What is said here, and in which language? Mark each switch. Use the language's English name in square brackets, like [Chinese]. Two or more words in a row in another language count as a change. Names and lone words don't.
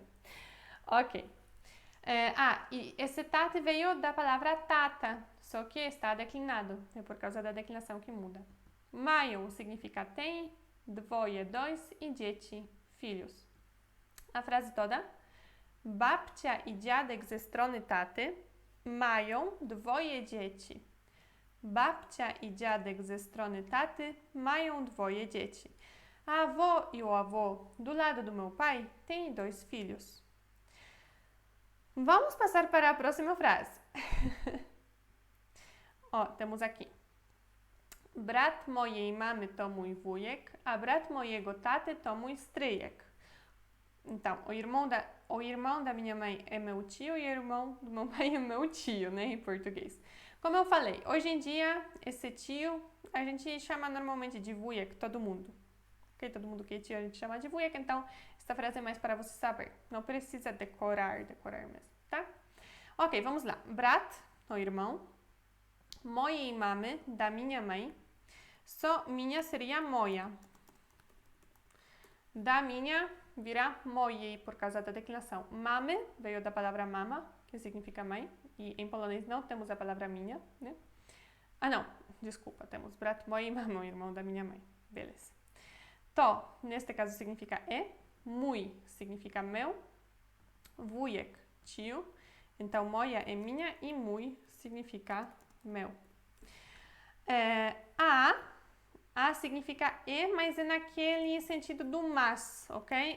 [Portuguese] Ok. E esse tate veio da palavra tata, só que está declinado, é por causa da declinação que muda. Mają significa tem, dwoje, dois e dzieci, filhos. A frase toda. [Polish] Babcia i dziadek ze strony taty mają dwoje dzieci. Babcia i dziadek ze strony taty mają dwoje dzieci. [Portuguese] A avó e o avô, do lado do meu pai, têm dois filhos. Vamos passar para a próxima frase. Temos aqui. [Polish] Brat mojej mamy to mój wujek, a brat mojego taty to mój stryjek. [Portuguese] Então, o irmão da minha mãe é meu tio e o irmão do meu pai é meu tio, né, em português. Como eu falei, hoje em dia, esse tio, a gente chama normalmente de wujek, todo mundo. Ok? Todo mundo que é tio a gente chama de wujek, então essa frase é mais para você saber. Não precisa decorar mesmo, tá? Ok, vamos lá. Brat, o irmão. Mojej mamy, da minha mãe. Só minha seria moja. Da minha vira mojej por causa da declinação. Mamy veio da palavra mama, que significa mãe. E em polonês não temos a palavra minha, né? Não, desculpa, temos [Polish] brat mojej mamy, [Portuguese] o irmão da minha mãe. Beleza. To, neste caso, significa mój significa meu, wujek, tio. Então, moja é minha e mój significa meu. A significa mas é naquele sentido do mas, ok?